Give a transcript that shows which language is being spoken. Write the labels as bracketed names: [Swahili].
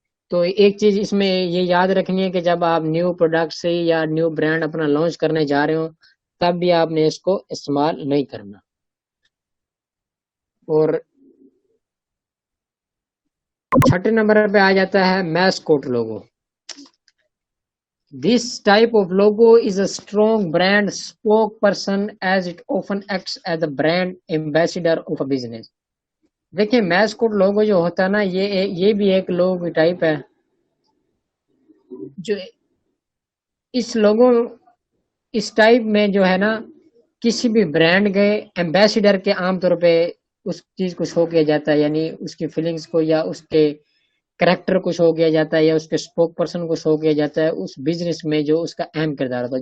[Urdu] تو ایک چیز اس میں یہ یاد رکھنی ہے کہ جب آپ نیو پروڈکٹ سے یا نیو برانڈ اپنا لانچ کرنے جا رہے ہو، تب بھی آپ نے اس کو استعمال نہیں کرنا. اور 6 نمبر پہ آ جاتا ہے mascot logo. [English] This type of logo is a strong brand spokesperson as it often acts as the brand ambassador of a business. [Urdu] دیکھیں میسکوٹ لوگو جو ہوتا ہے نا، یہ بھی ایک لوگو کی ٹائپ ہے جو اس لوگوں اس ٹائپ میں جو ہے نا کسی بھی برانڈ کے ایمبیسیڈر کے عام طور پہ اس چیز کو شو کیا جاتا ہے، یعنی اس کی فیلنگز کو یا اس کے کریکٹر کو شو کیا جاتا ہے یا اس کے اسپوک پرسن کو شو کیا جاتا ہے اس بزنس میں جو اس کا اہم کردار ہوتا ہے.